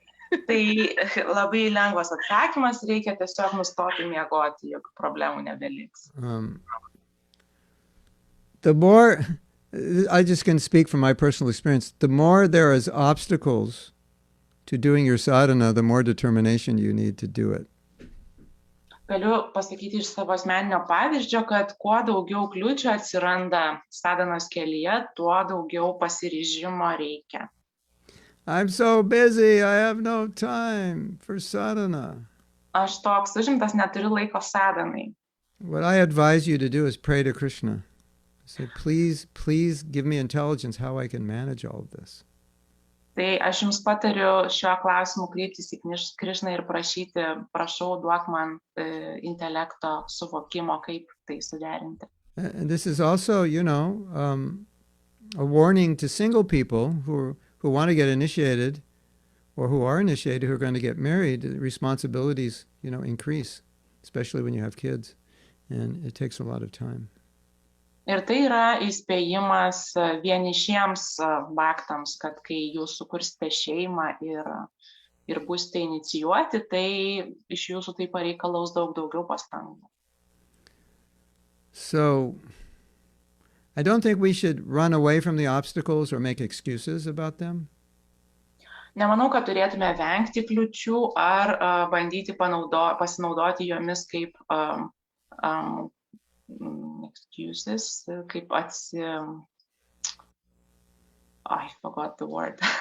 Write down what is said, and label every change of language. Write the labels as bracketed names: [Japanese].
[Lithuanian] Tai labai lengvas atsakymas, reikia tiesiog nustoti miegoti, jokių problemų nebeliks. [English] The more, I just can speak from my personal experience, the more there is obstacles to doing your sadhana, the more determination you need to do it. [Lithuanian] Galiu pasakyti iš savo asmeninio pavyzdžio, kad kuo daugiau kliūčių atsiranda sadhanos kelyje, tuo daugiau pasiryžimo reikia. [English] I'm so busy, I have no time for sadhana. [Lithuanian] Aš toks užimtas, neturiu laiko sadhanai. [English] What I advise you to do is pray to Krishna. Say, please give me intelligence how I can manage all of this. [Lithuanian] Tai aš jums patariu šiuo klausimu kreiptis į Krišną ir prašyti, prašau, duok man intelekto suvokimo, kaip tai suderinti. [English] And this is also, a warning to single people who want to get initiated or who are initiated, who are going to get married. The responsibilities, increase, especially when you have kids. And it takes a lot of time. [Lithuanian] Ir tai yra įspėjimas vienišiems baktams, kad kai jūs sukursite šeimą ir būsite inicijuoti, tai iš jūsų tai pareikalaus daugiau pastangų. [English] So, I don't think we should run away from the obstacles or make excuses about them. [Lithuanian] Nemanau, kad turėtume vengti kliūčių ar bandyti pasinaudoti jomis kaip excuses, kaip [English] I forgot the word.